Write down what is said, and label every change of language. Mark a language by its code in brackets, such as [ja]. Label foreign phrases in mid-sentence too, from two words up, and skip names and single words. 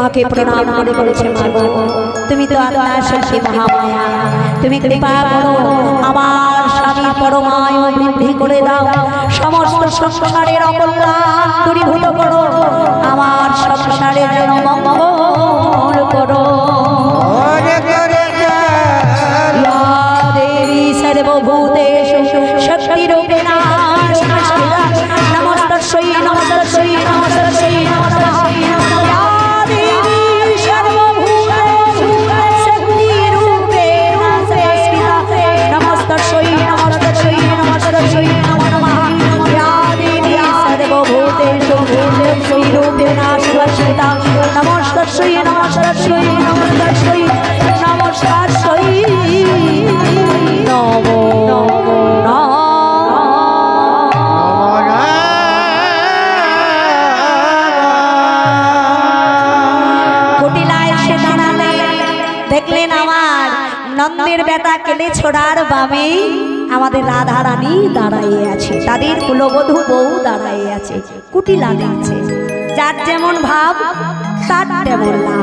[bn] প্রণাম করে বলেছে মাগো তুমি তো আল্লাহ শক্তি মহামায়া, তুমি কৃপা করো আমার স্বামীর পরমায়ু বৃদ্ধি করে দাও, সমস্ত সংসারের অকল্যাণ দূরীভূত করো, আমার সংসারে যেন মঙ্গল করো। [sa] देवी सर्वभूतेषु शक्तिरूपेण संस्थिता नमस्तस्यै नमस्तस्यै नमस्तस्यै नमस्तस्यै देवी सर्वभूतेषु शक्तिरूपेण संस्थिता नमस्तस्यै नमस्तस्यै नमस्तस्यै नमो नमः देवी सर्वभूतेषु शक्तिरूपेण संस्थिता नमस्तस्यै नमस्तस्यै नमस्तस्यै नमस्तस्यै नमो नमः। [bn] কুটিলায় এসে দাঁড়ালে দেখলেন আমার নন্দের বেটা কেলে ছোড়ার বামে আমাদের রাধা রানী দাঁড়াইয়ে আছে, তাদের কুলবধূ বউ দাঁড়াইয়ে আছে, কুটিলা দেখছে, যার যেমন ভাব তার তেমন লাভ।